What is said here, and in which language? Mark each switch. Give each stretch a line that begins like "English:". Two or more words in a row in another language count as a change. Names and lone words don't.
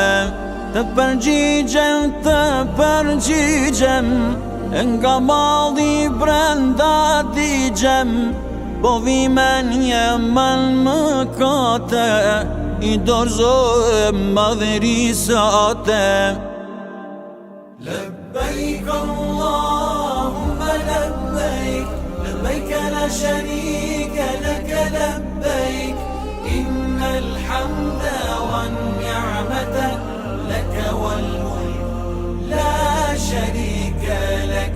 Albanian: Të përgjigjem, e nga malli brenda digjem, po vi me një mal mëkate, i dorëzohem madhërisate.
Arabic: لبيك اللهم لبيك لبيك لا شريك لك لبيك إن الحمد والنعمة لك والملك لا شريك لك.